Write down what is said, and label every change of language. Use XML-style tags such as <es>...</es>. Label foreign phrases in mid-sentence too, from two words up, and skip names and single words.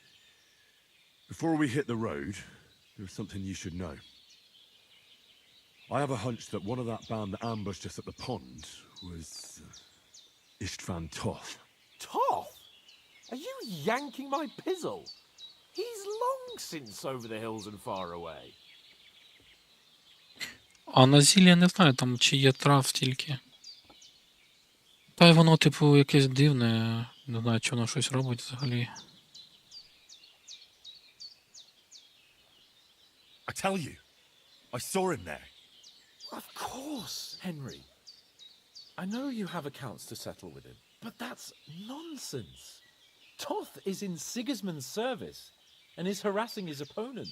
<en>Before we hit the road, there's something you should know. I have a hunch that one of that band that ambushed us at the pond was Istvan Toth. Toth? Are you yanking my pizzle? He's long since over the hills and far away.</en> <uk>А на зілля не знаю, там чи є трав стільки. Та й воно, типу, якесь дивне. Не знаю, чи воно щось робить взагалі.</uk> <en>I tell you, I saw him there. Of course, Henry. I know you have accounts to settle with him, but that's nonsense. Toth is in Sigismund's service and is harassing his opponents.</en>